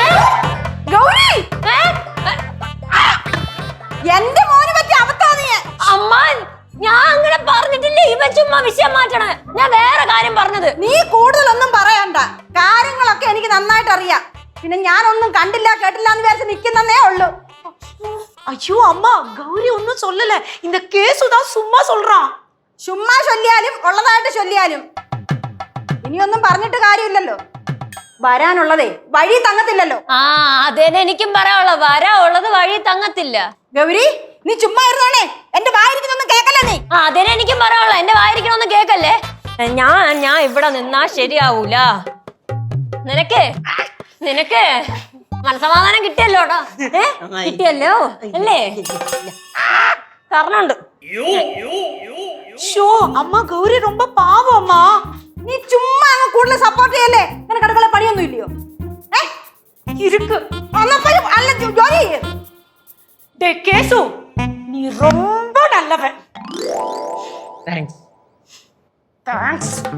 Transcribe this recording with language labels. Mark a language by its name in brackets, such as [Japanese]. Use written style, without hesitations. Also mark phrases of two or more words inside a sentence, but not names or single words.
[Malayalam] എന്റെ മോന് പറ്റിയ അവസ്ഥാണ്. അമ്മ, ഞാൻ അങ്ങനെ പറഞ്ഞിട്ടില്ലേ. ഇവ ചുമ്മാ വിഷയം മാറ്റണ. ഞാൻ വേറെ കാര്യം പറഞ്ഞത്. നീ കൂടുതലൊന്നും പറയണ്ട. കാര്യങ്ങളൊക്കെ എനിക്ക് നന്നായിട്ട് അറിയാം. പിന്നെ ഞാനൊന്നും കണ്ടില്ല കേട്ടില്ല എന്ന് വിചാരിച്ച് നിൽക്കുന്നേ ഉള്ളൂ. [Tamil] ஐயோ அம்மா, கௌரி ஒன்னும் சொல்லல. இந்த கேசு தான் சும்மா சொல்றான். [Malayalam] ചുമ്മാ ചൊല്ലിയാലും ഉള്ളതായിട്ട് ചൊല്ലിയാലും ഇനിയൊന്നും പറഞ്ഞിട്ട് കാര്യമില്ലല്ലോ. വരാനുള്ളതേ വഴി തങ്ങത്തില്ലല്ലോ. അതന്നെ എനിക്കും പറയാനുള്ള. വരാനുള്ളത് വഴി തങ്ങത്തില്ല. ഗൗരി, നീ ചുമ്മാ ഇരുന്നോണേ. എന്റെ വായിരിക്കുന്നൊന്നും കേക്കല്ലേ നീ. അതന്നെ എനിക്കും പറയാനുള്ള. എന്റെ വായിരിക്കണൊന്നും കേക്കല്ലേ. ഞാൻ ഇവിടെ നിന്നാ ശരിയാവൂല. നിനക്ക് മനസമാധാനം കിട്ടിയല്ലോടാ. കിട്ടിയല്ലോ അല്ലേ? കാരണമുണ്ട്. [Tamil] ஷோ அம்மா, கௌரி ரொம்ப பாவம் அம்மா. [Malayalam] നീ ചുമ്മാ അങ്ങ് കൂടുതൽ സപ്പോർട്ട് ചെയ്യല്ലേ. നിനക്ക് അടുക്കള പണിയൊന്നും ഇല്ലയോ? [Tamil] இருக்கு. [Malayalam] അല്ല ജോലി. [Tamil] டேய் கேசு, நீ ரொம்ப நல்லவன். [English] Thanks. Thanks.